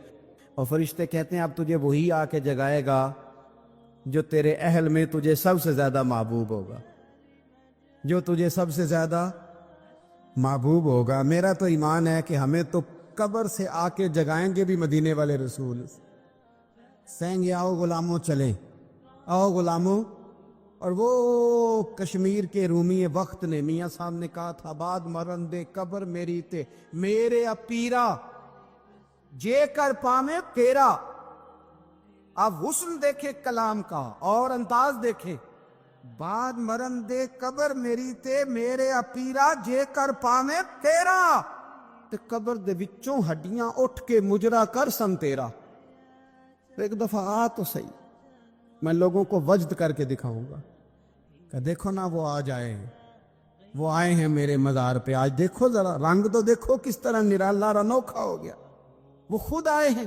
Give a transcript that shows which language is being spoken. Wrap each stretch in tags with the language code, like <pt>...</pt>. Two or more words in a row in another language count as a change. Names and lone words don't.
<ur>اور فرشتے کہتے ہیں اب تجھے وہی آ کے جگائے گا جو تیرے اہل میں تجھے سب سے زیادہ محبوب ہوگا، جو تجھے سب سے زیادہ محبوب ہوگا۔ میرا تو ایمان ہے کہ ہمیں تو قبر سے آ کے جگائیں گے بھی مدینے والے رسول، سہیں گے آؤ غلاموں چلیں، آؤ غلاموں۔ اور وہ کشمیر کے رومی وقت نے میاں صاحب نے کہا تھا</ur> <pa>بعد مرن دے قبر میری تے میرے اپیرا جے کر پامے تیرا۔</pa> <ur>آپ حسن دیکھے کلام کا اور انداز دیکھے،</ur> <pa>بعد مرن دے قبر میری تے میرے اپیرا جے کر پامے تیرا۔ تے قبر دے وچوں ہڈیاں اٹھ کے مجرا کر سن تیرا.</pa> <ur>ایک دفعہ آ تو صحیح, میں لوگوں کو وجد کر کے دکھاؤں گا کہ دیکھو نا وہ آ جائے ہیں, وہ آئے ہیں میرے مزار پہ. آج دیکھو ذرا رنگ تو دیکھو کس طرح نرالا اور انوکھا ہو گیا. وہ خود آئے ہیں.</ur>